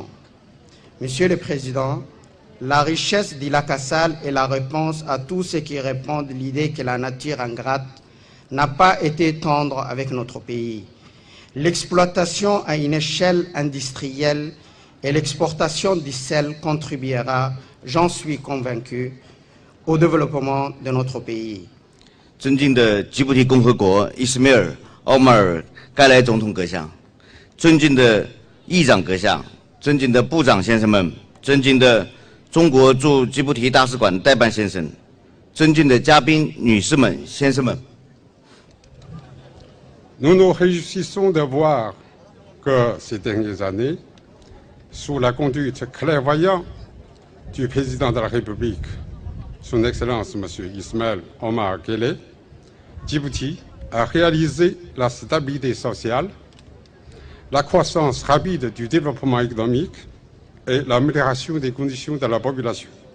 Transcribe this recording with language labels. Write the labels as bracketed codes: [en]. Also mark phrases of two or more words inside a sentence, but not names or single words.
[fr] Monsieur le Président, la richesse du lac Assal est la réponse à tous ceux qui répandent l'idée que la nature ingrate n'a pas été tendre avec notre pays. L'exploitation à une échelle industrielle et l'exportation du sel contribuera, j'en suis convaincu, au développement de notre pays. [zh] 尊敬的吉布提共和国伊斯梅尔·奥马尔·盖莱总统阁下，尊敬的议长阁下，尊敬的部长先生们，尊敬的中国驻吉布提大使馆代办先生，尊敬的嘉宾女士们、先生们。 [fr] Nous nous réjouissons de voir que ces dernières années, sous la conduite clairvoyante du président de la République, son Excellence M. Ismaël Omar Guelleh, Djibouti a réalisé la stabilité sociale, la croissance rapide du développement économique et l'amélioration des conditions de la population.